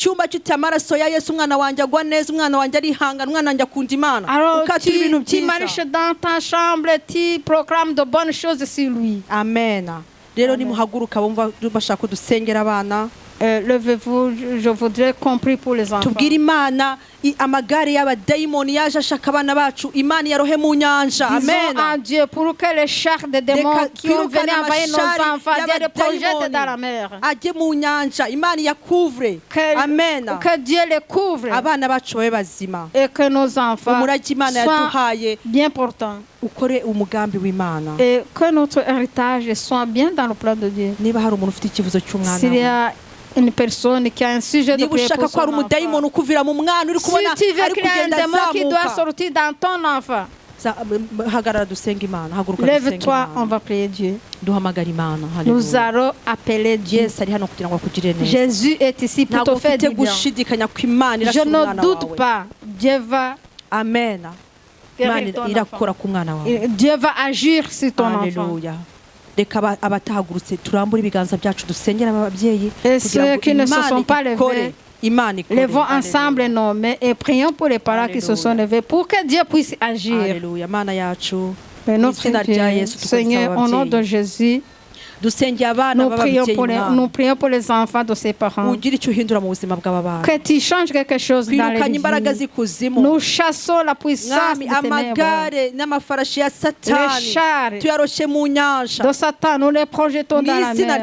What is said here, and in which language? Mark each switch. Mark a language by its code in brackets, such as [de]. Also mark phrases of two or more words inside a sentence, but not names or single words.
[fr] Alors tu marches dans ta chambre, tu proclames de bonnes choses sur lui. Amen. levez-vous, je voudrais compris pour les enfants. [rw] Tubwire Imana amagare y'abadayimoni yaje ashaka abana bacu, Imana yarohe mu nyanja. Amen. [fr] Disons à Dieu pour que les chars de démons qui ont venu envahir nos enfants, Dieu les projette dans la mer. [rw] Ajye mu nyanja, Imana yacouvre. Amen. [fr] Que Dieu les couvre. [rw] Abana bacu babe bazima. [fr] Et que nos enfants soient bien portants. [rw] Ukore umugambi w'Imana. [fr] Et que notre héritage soit bien dans le plan de Dieu. [rw] Niba hari umuntu ufite ikibazo cy'umwana, [fr] s'il y a une personne qui a un sujet de prière pour son enfant, si tu veux qu'il y ait un démon qui doit sortir dans ton enfant, lève-toi, on va prier Dieu. Nous allons appeler Dieu. Jésus est ici pour te faire du bien. Je ne doute pas. Dieu va Dieu va agir sur ton enfant. [rw] Reka abatahagurutse turambura ibiganza byacu dusengera ababyeyi kugira ngo Imana [fr] levons ensemble nos mains et prions pour les parents qui se sont levés pour que Dieu puisse agir. Alléluia. [rw] Mana yacu, [fr] notre Dieu, Seigneur, au nom de Jésus, nous prions pour les enfants de ses parents. Que tu changes quelque chose dans les vies. Nous chassons la puissance des ténèbres. Les chars de Satan, nous les projetons dans la mer.